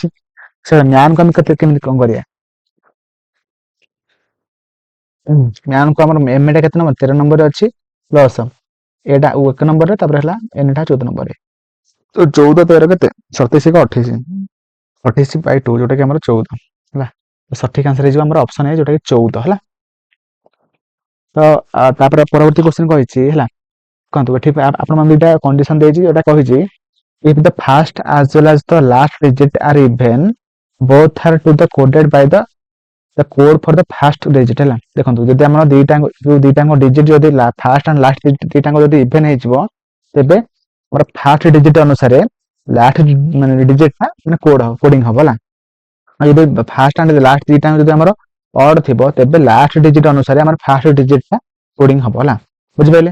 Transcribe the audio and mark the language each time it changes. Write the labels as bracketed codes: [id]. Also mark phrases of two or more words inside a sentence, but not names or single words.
[or] ସେ ମ୍ୟାନ୍ କୁ ଆମେ କେମିତି କଣ କରିବା, ମ୍ୟାନ୍ କୁ ଆମର ଏମ୍ ଟା କେତେ ନମ୍ବର 13 ନମ୍ବରରେ ଅଛି, ପ୍ଲସ୍ ଏଟା 1 ନମ୍ବରରେ, ତାପରେ ହେଲା ଏନ୍ ଟା 14 ନମ୍ବରରେ, ତ 14 13 କେତେ 27 28, 28/2 ଯୋଉଟା କି ଆମର 14 ହେଲା। ସଠିକ ଆନ୍ସର ହେଇଯିବ ଆମର ଅପସନ ଏ, ଯୋଉଟା କି 14 ହେଲା। ତ ତାପରେ ପରବର୍ତ୍ତୀ କ୍ୱେଶ୍ଚନ କହିଛି ହେଲା, ଦେଖନ୍ତୁ ଏଠି ଆପଣମାନେ ଦୁଇଟା କଣ୍ଡିସନ ଦେଇଛି, ଯୋଉଟା କହିଛି [en] if the first as well as the last digit are even both are to the coded by the code for the first digit [or] ହେଲା। ଦେଖନ୍ତୁ ଯଦି ଆମର ଦିଟାଙ୍କ ଡିଜିଟ ଯଦି [en] first and last [or] ଦିଟାଙ୍କ ଯଦି ଇଭେନ୍ ହେଇଯିବ, ତେବେ ଆମର [en] first digit [or] ଅନୁସାରେ ଲାଷ୍ଟ ମାନେ ଡିଜିଟଟା ମାନେ କୋଡିଂ ହବ ହେଲା। ଆଉ ଯଦି [en] first and last [or] ଦିଟାଙ୍କ ଯଦି ଆମର ଅଡ୍ ଥିବ ତେବେ [en] last digit [or] ଅନୁସାରେ ଆମର [en] first digitଟା [or] କୋଡିଂ ହବ ହେଲା ବୁଝିପାରିଲେ।